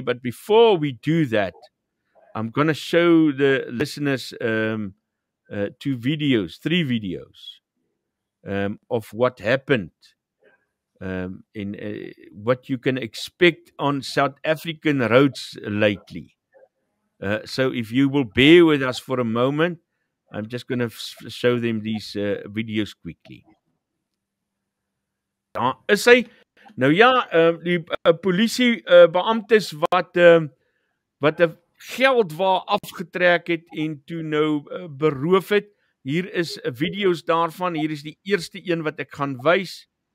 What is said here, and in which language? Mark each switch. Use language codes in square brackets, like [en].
[en] But before we do that, I'm going to show the listeners three videos of what happened in what you can expect on South African roads lately. So if you will bear with us for a moment, I'm just going to show them these videos quickly. [af] Ja, is hy nou ja, die polisie beamptes wat wat 'n geldwa afgetrek het en toe nou beroof het. Hier is video's daarvan. Hier is die eerste een wat ek gaan wys.